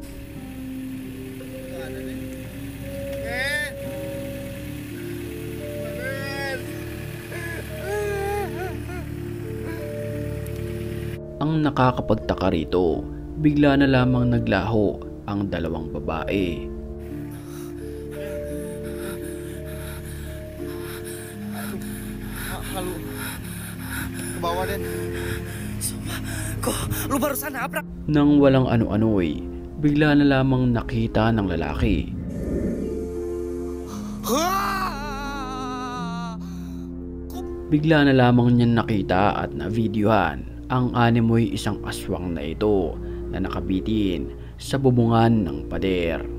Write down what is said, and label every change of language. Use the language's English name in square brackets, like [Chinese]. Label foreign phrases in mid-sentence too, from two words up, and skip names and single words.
[Filipino] Ang nakakapagtaka rito, bigla na lamang naglaho ang dalawang babae. [Indonesian] Halo. Ke bawah, Den. Sumpah. Kok lu barusan nabrak? [Filipino] Nang walang ano-ano'y, bigla na lamang nakita ng lalaki. Bigla na lamang niya nakita at na-videohan ang animoy isang aswang na ito na nakabitin sa bubungan ng pader.